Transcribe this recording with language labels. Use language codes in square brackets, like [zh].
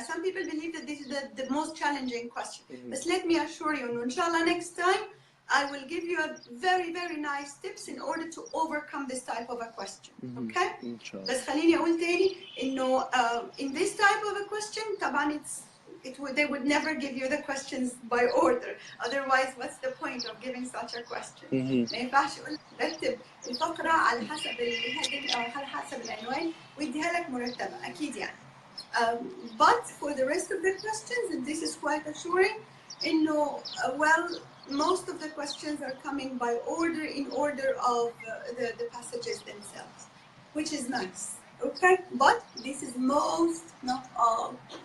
[en] Some people believe that this is the most challenging question. But let me assure you, inshallah, next time I will give you a very, very nice tips in order to overcome this type of a question. Okay? [ar] بس خليني أقول تاني إنه [en] in this type of a question [ar] طبعا [en] they would never give you the questions by order. Otherwise, what's the point of giving such a question? [ar] ما ينفعش أقول لك رتب الفقرة على حسب الهيدنج أو على حسب العنوان ويديها لك مرتبة أكيد يعني. [en] But for the rest of the questions, and this is quite assuring, well, most of the questions are coming by order, in order of the passages themselves, which is nice. Okay, but this is most, not all.